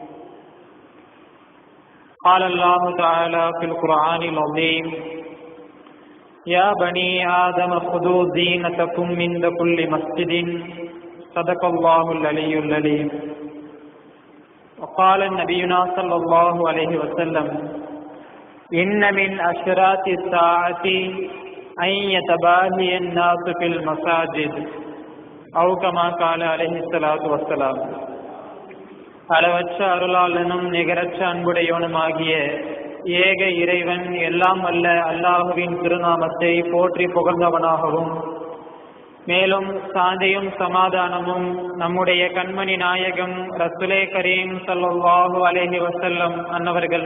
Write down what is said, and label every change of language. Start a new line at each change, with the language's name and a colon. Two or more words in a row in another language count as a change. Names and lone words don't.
Arabic: قال الله تعالى في القرآن العظيم يا بني آدم خذوا زينتكم عند كل مسجد صدق الله العلي العليم وقال نبينا صلى الله عليه وسلم إن من أشراط الساعة أن يتباهي الناس في المساجد أو كما قال عليه الصلاة والسلام.
Tamil: அளவற்ற அருளாளனும் நிகரற்ற அன்புடையவனுமாகிய ஏக இறைவன் எல்லாம் அல்ல அல்லாஹுவின் திருநாமத்தை போற்றி புகழ்ந்தவனாகவும் மேலும் சாந்தியும் சமாதானமும் நம்முடைய கண்மணி நாயகம் ரசூலே கரீம்
Arabic: صلى الله عليه وسلم
Tamil: அன்னவர்கள்